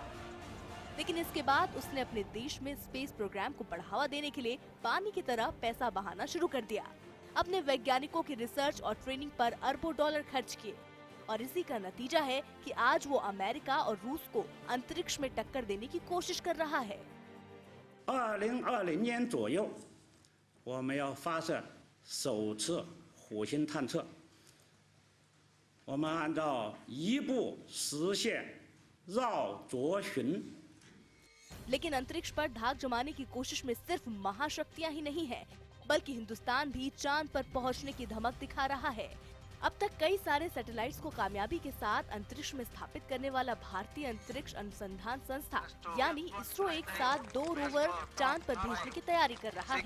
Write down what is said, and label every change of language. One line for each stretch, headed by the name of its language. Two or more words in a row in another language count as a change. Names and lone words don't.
Hindi: लेकिन इसके बाद उसने अपने देश में स्पेस प्रोग्राम को बढ़ावा देने के लिए पानी की तरह पैसा बहाना शुरू कर दिया। अपने वैज्ञानिकों की रिसर्च और ट्रेनिंग पर अरबों डॉलर खर्च किए, और इसी का नतीजा है कि आज वो अमेरिका और रूस को अंतरिक्ष में टक्कर देने की कोशिश कर रहा है।
Chinese: 2020 年左右，我们要发射首次火星探测。我们按照一步实现绕轴巡。
Hindi: लेकिन अंतरिक्ष पर धाक जमाने की कोशिश में सिर्फ महाशक्तियां ही नहीं है, बल्कि हिंदुस्तान भी चांद पर पहुंचने की धमक दिखा रहा है। अब तक कई सारे सैटेलाइट्स को कामयाबी के साथ अंतरिक्ष में स्थापित करने वाला भारतीय अंतरिक्ष अनुसंधान संस्था यानी इसरो एक साथ 2 रोवर चांद पर भेजने की तैयारी कर रहा है।